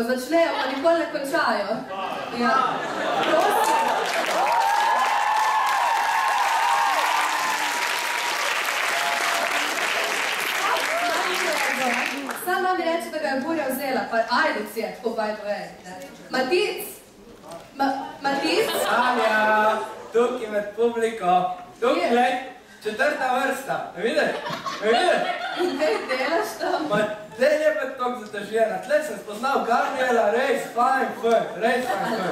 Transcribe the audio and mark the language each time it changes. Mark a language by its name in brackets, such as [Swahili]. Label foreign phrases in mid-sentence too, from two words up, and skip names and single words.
[Slovenian] Začnejo, pa nikoli ne končajo. Ja, prosim. Sama mi reče, da ga je burja vzela, pa Ajdoc je, tako [English] by the way. [Slovenian] Matic? Matic? Sanja, tukaj med publiko, tukaj, 4. vrsta, ne vidiš? Ne vidiš? In kaj delaš tam? Ma, tle je pa toliko zatažena, tle sem spoznal Gabriela, res fajn fun, res fajn fun.